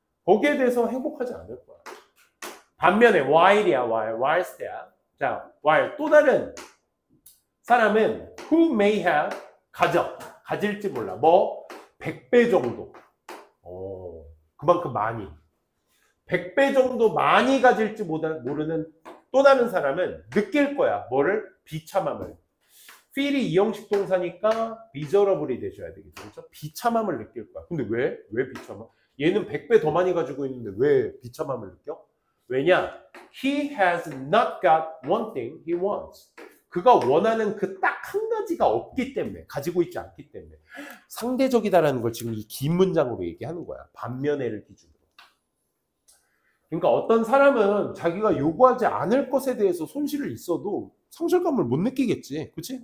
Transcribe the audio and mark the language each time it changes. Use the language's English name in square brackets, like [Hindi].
[Korean] 거기에 대해서 행복하지 않을 거야. 반면에 [English] whilst there. [Korean] 자, while 또 다른 사람은 [English] who may have [Korean] 가질지 몰라. 뭐 100배 정도. 그만큼 많이. 100배 정도 많이 가질지 모르는 또 다른 사람은 느낄 거야. 뭐를? 비참함을. feel이 이형식 동사니까 miserable이 되셔야 되겠죠. 그렇죠? 비참함을 느낄 거야. 근데 왜 비참함? 얘는 100배 더 많이 가지고 있는데 왜 비참함을 느껴? 왜냐? [English] He has not got one thing he wants. [Korean] 그가 원하는 그 딱 한 가지가 없기 때문에, 가지고 있지 않기 때문에. 상대적이다라는 걸 지금 이 긴 문장으로 얘기하는 거야. 반면에를 기준으로. 그러니까 어떤 사람은 자기가 요구하지 않을 것에 대해서 손실을 있어도 상실감을 못 느끼겠지. 그치?